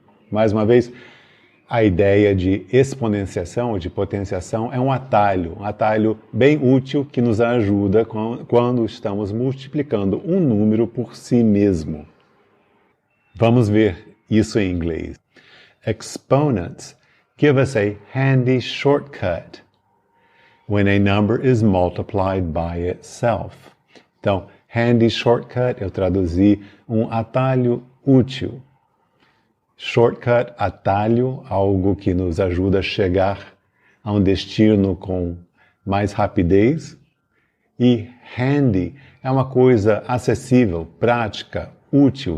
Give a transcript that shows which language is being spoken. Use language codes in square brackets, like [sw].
[pt] Mais uma vez, a ideia de exponenciação ou de potenciação é um atalho bem útil que nos ajuda quando estamos multiplicando um número por si mesmo. Vamos ver isso em inglês. [en] Exponents give us a handy shortcut when a number is multiplied by itself. [pt] Então, handy shortcut, eu traduzi um atalho útil. Shortcut, atalho, algo que nos ajuda a chegar a um destino com mais rapidez. E handy é uma coisa acessível, prática, útil.